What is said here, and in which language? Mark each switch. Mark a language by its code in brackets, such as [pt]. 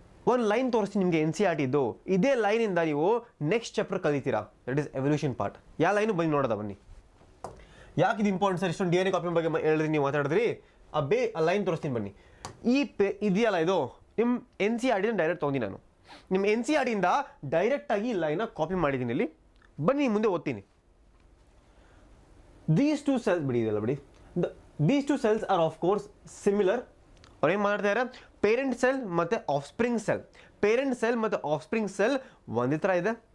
[kn] ಒಂದು ಲೈನ್ ತೋರಿಸ್ತೀನಿ ನಿಮಗೆ NCERT ಇದ್ದು. ಇದೇ ಲೈನಿಂದ ನೀವು next chapter ಕಲಿತೀರಾ, that is evolution part. ಯಾವ ಲೈನು ಬನ್ನಿ ನೋಡೋದ ಬನ್ನಿ. ಯಾಕೆ ಇದು ಇಂಪಾರ್ಟೆಂಟ್ ಸರ್? ಇಷ್ಟೊಂದು DNA ಕಾಪಿ ಬಗ್ಗೆ ಹೇಳಿದ್ರಿ, ನೀವು ಮಾತಾಡಿದ್ರಿ. ಆ ಲೈನ್ ತೋರಿಸ್ತೀನಿ ಬನ್ನಿ. ಇದೆಯಲ್ಲ, ಇದು ನಿಮ್ಮ NCERT ಡೈರೆಕ್ಟ್ ತೊಗೊಂಡಿ ನಾನು. ನಿಮ್ಮ NCERT ಡೈರೆಕ್ಟಾಗಿ ಈ ಲೈನ ಕಾಪಿ ಮಾಡಿದ್ದೀನಿ. ಇಲ್ಲಿ ಬನ್ನಿ ಮುಂದೆ ಓದ್ತೀನಿ. [en] These two cells ಬಿಡಿ. These two cells are of course similar. [kn] ಅವ್ರು ಏನು ಮಾಡ್ತಾ ಇದ್ದಾರೆ? ಪೇರೆಂಟ್ ಸೆಲ್ ಮತ್ತು ಆಫ್ಸ್ಪ್ರಿಂಗ್ ಸೆಲ್. ಪೇರೆಂಟ್ ಸೆಲ್ ಮತ್ತು ಆಫ್ಸ್ಪ್ರಿಂಗ್ ಸೆಲ್ ಒಂದೇ ಥರ ಇದೆ.